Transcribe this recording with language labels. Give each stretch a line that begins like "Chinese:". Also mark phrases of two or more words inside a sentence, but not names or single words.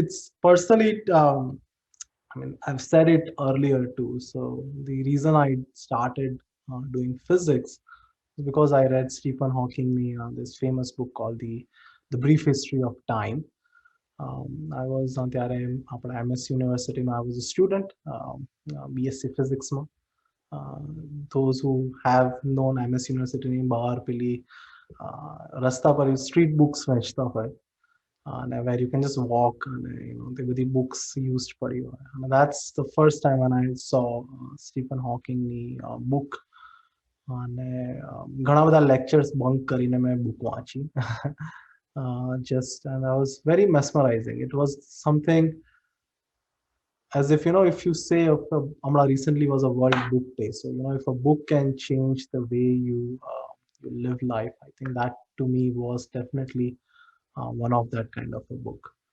English: But it's personally I mean, I've said it earlier too. So the reason I started doing physics is because I read Stephen Hawking this famous book called the Brief History of Time. I was
Gujarati: ત્યારે આપણા MS યુનિવર્સિટીમાં
English: I was a student, BSc physics માં. Those who have known
Gujarati: MS યુનિવર્સિટીની બહાર પેલી રસ્તા પર
English: street books
Gujarati: વેચતા હોય,
English: and where you can just walk and there were the books used for you. And that's the first time when I saw Stephen Hawking book.
Gujarati: અને ઘણા બધા
English: lectures bunk
Gujarati: કરીને મેં book વાંચી.
English: And I was very mesmerizing. It was something as if, if you say, Amla recently was a World Book Day. So, if a book can change the way you live life, I think that to me was definitely one of that kind of a book.